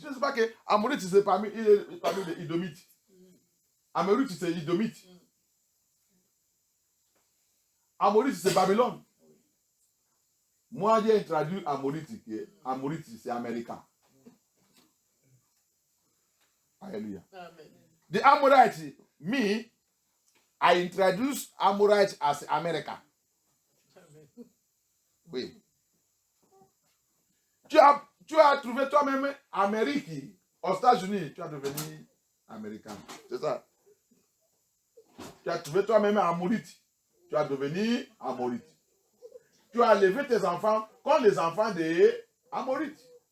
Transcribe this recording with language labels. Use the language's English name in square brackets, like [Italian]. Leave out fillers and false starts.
[French] Tu ne sais pas que Amorite, c'est parmi les Idomites. Amorite, c'est Idomite. Amorite, c'est Babylone. Moi, j'ai traduit Amorite. Amorite, c'est américain. Alléluia. [English] The Amorite, me, I introduce Amorite as America. [French] Oui. Tu as trouvé toi-même Amérique aux États-Unis, tu as devenu américain. C'est ça. Tu as trouvé toi-même Amorite, tu as devenu Amorite. Tu as élevé tes enfants comme les enfants des Amorites.